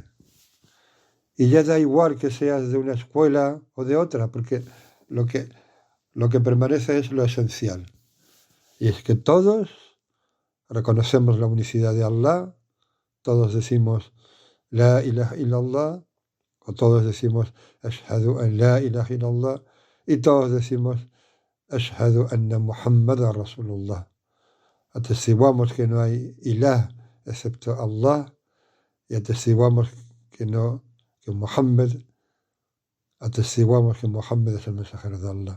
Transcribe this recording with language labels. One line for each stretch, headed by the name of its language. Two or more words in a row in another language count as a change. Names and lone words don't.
Spanish: Y ya da igual que seas de una escuela o de otra, porque lo que permanece es lo esencial. Y es que todos reconocemos la unicidad de Allah, todos decimos
Arabic: لا إله إلا الله,
Spanish: o todos decimos
Arabic: أشهد أن لا إله إلا الله,
Spanish: y todos decimos
Arabic: أشهد أن محمدا رسول الله.
Spanish: Atestiguamos que no hay ilah excepto Allah, y atestiguamos que Muhammad, atestiguamos que Muhammad es el mensajero de Allah.